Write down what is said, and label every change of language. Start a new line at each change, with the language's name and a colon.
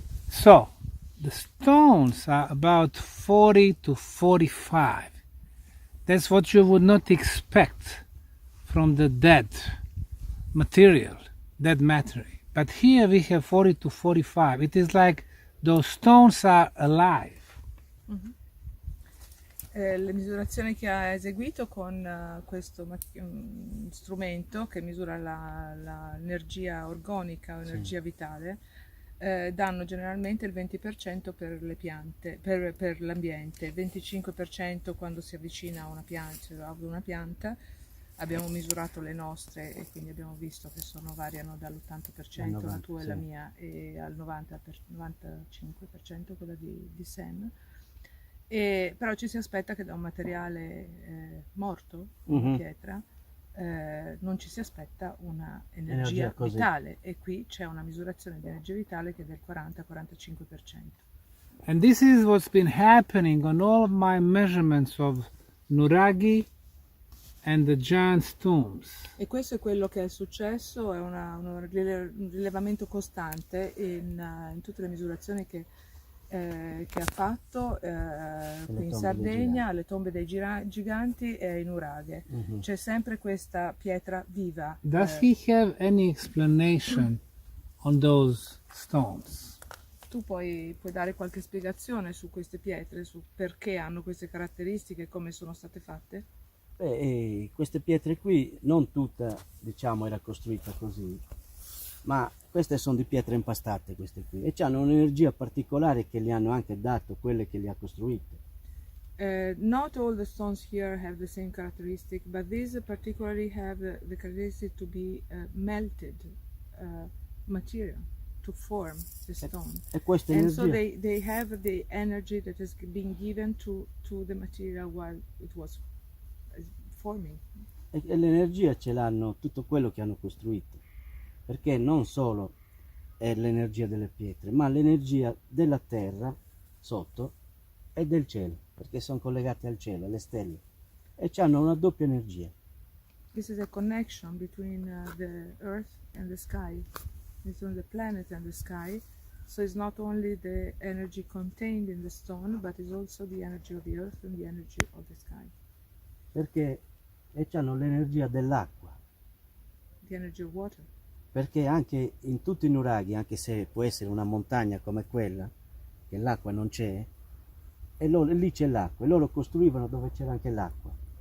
English: So, the stones are about 40 to 45. That's what you would not expect from the dead material, dead matter. But here we have 40 to 45. It is like those stones are alive.
Italian: Le misurazioni che ha eseguito con questo strumento che misura l'energia organica o energia vitale danno generalmente il 20% per le piante, per l'ambiente, il 25% quando si avvicina a una pianta. Abbiamo misurato le nostre e quindi abbiamo visto che variano dall'80%, la tua e la mia, e al 95% quella di Sam. Però ci si aspetta che da un materiale morto, una pietra, non ci si aspetta una energia vitale, e qui c'è una misurazione di energia vitale che è del 40-45%.
English: And this is what's been happening on all of my measurements of Nuragi and the giant's tombs.
Italian: E questo è quello che è successo, è un rilevamento costante in tutte le misurazioni che ha fatto qui in Sardegna, alle tombe dei giganti e in Nuragi. C'è sempre questa pietra viva.
English: Does he have any explanation on those stones?
Italian: Tu puoi dare qualche spiegazione su queste pietre, su perché hanno queste caratteristiche e come sono state fatte? Queste pietre qui, non tutta, diciamo, era costruita così, ma queste sono di pietre impastate, queste qui, e hanno un'energia particolare che gli hanno anche dato quelle che le ha costruite.
English: Not all the stones here have the same characteristic, but these particularly have the characteristic to be melted material to form the stone.
Italian: E questa
English: And so
Italian: energia,
English: they have the energy that is being given to the material while it was forming.
Italian: e l'energia ce l'hanno tutto quello che hanno costruito, perché non solo è l'energia delle pietre, ma l'energia della terra sotto e del cielo, perché sono collegati al cielo, alle stelle, e hanno una doppia energia.
English: This is a connection between the earth and the sky, between the planet and the sky. So it's not only the energy contained in the stone, but it's also the energy of the earth and the energy of the sky.
Italian: Perché hanno l'energia dell'acqua,
English: The energy of water.
Italian: perché anche in tutti i nuraghi, anche se può essere una montagna come quella, che l'acqua non c'è, e lì c'è l'acqua, e loro costruivano dove c'era anche l'acqua.